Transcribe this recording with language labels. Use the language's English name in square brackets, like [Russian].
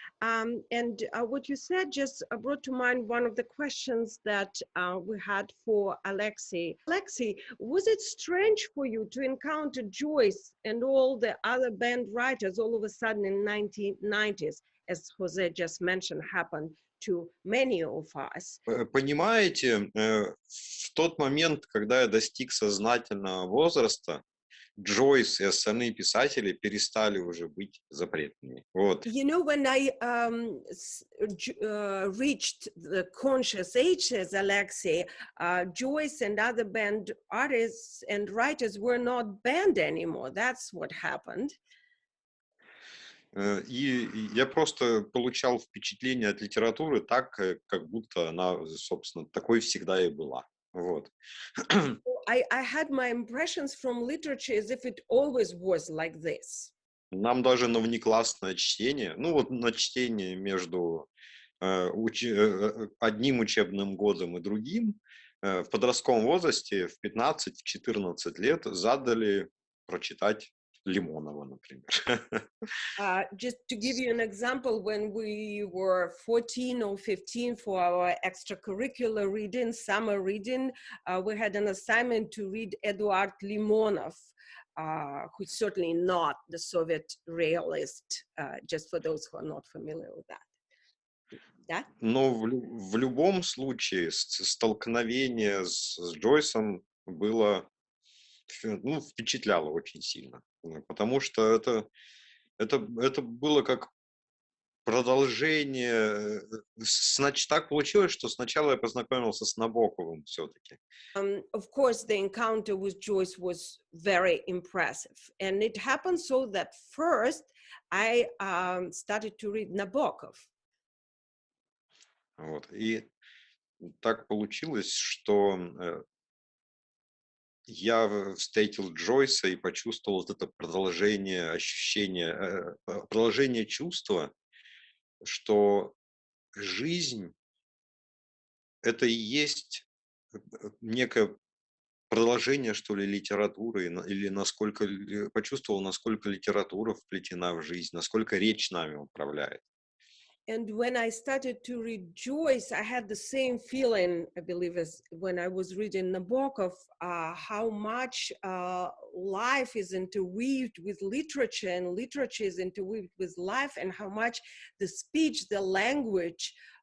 [English] And what you said just brought to mind one of the questions that we had for Alexei. Alexei, was it strange for you to encounter Joyce and all the other band writers all of a sudden in 1990s, as Jose just mentioned, happened to many of us? [Russian] Понимаете, в тот момент, когда я достиг сознательного возраста, Джойс и остальные писатели перестали уже быть запретными. Вот. [English] You know, when I reached the conscious age as Alexei, Joyce and other band artists and writers were not banned anymore. That's what happened. [Russian] И я просто получал впечатление от литературы так, как будто она, собственно, такой всегда и была. Вот. [English] I had my impressions from literature as if it always was like this. [Russian] Нам даже на внеклассное чтение, ну вот на чтение между одним учебным годом и другим, в подростковом возрасте в 15-14 лет задали прочитать Лимонова, например. [English] Just to give you an example, when we were 14 or 15 for our extracurricular reading, summer reading, we had an assignment to read Eduard Limonov, who's certainly not the Soviet realist, just for those who are not familiar with that. [Russian] Да? Но в любом случае столкновение с Джойсом было, ну, впечатляло очень сильно, потому что это было как продолжение. Значит, так получилось, что сначала я познакомился с Набоковым все-таки. [English] Of course, the encounter with Joyce was very impressive. And it happened so that first I started to read Nabokov. [Russian] Вот. И так получилось, что я встретил Джойса и почувствовал вот это продолжение ощущения, продолжение чувства, что жизнь — это и есть некое продолжение, что ли, литературы, или насколько почувствовал, насколько литература вплетена в жизнь, насколько речь нами управляет. [English] And when I started to read Joyce, I had the same feeling, I believe, as when I was reading Nabokov, how much life is interweaved with literature and literature is interweaved with life, and how much the speech, the language